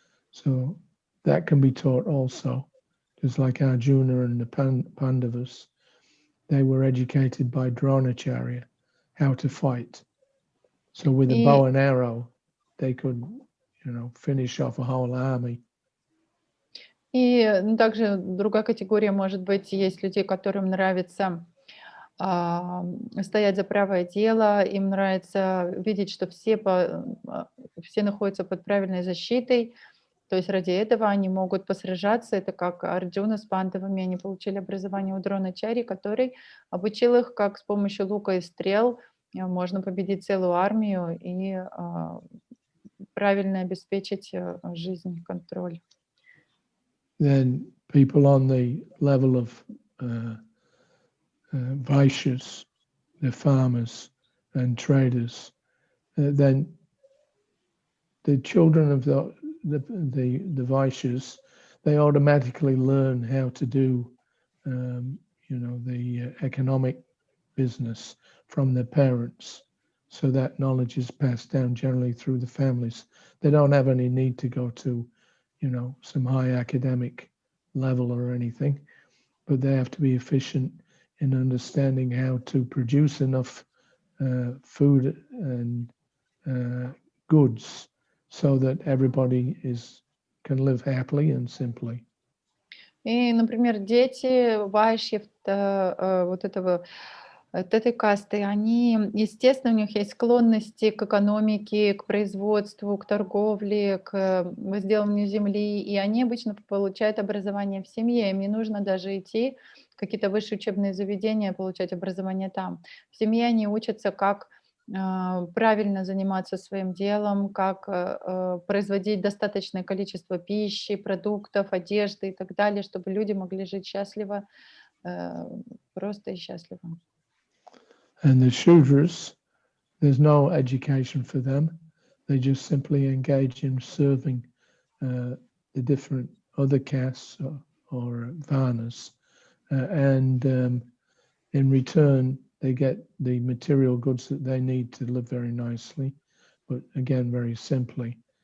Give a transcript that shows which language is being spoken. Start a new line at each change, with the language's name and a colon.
English: So that can be taught also. Just like Arjuna and the Pandavas, they were educated by Dronacharya how to fight. So with a bow and arrow, they could, finish off a whole army.
Russian: И также другая категория, может быть, есть людей, которым нравится стоять за правое дело, им нравится видеть, что все находятся под правильной защитой. То есть ради этого они могут посражаться. Это как Арджуна с Пандавами. Они получили образование у Дроначари, который обучил их, как с помощью лука и стрел можно победить целую армию и правильно обеспечить жизнь, контроль.
English: Then people on the level of Vaishyas, the farmers and traders, then the children of the Vaishyas, they automatically learn how to do, the economic business from their parents. So that knowledge is passed down generally through the families. They don't have any need to go to, some high academic level or anything, but they have to be efficient in understanding how to produce enough food and goods so that everybody can live happily and simply.
Russian: И, например, дети вайшьев, вот этой касты, они, естественно, у них есть склонности к экономике, к производству, к торговле, к возделыванию земли, и они обычно получают образование в семье. Им не нужно даже идти в какие-то высшие учебные заведения, получать образование там. В семье они учатся, как правильно заниматься своим делом, как производить достаточное количество пищи, продуктов, одежды и так далее, чтобы люди могли жить счастливо, просто и счастливо.
English: And the Shudras, there's no education for them. They just simply engage in serving the different other castes or varnas. And in return, they get the material goods that they need to live very nicely, but again, very simply.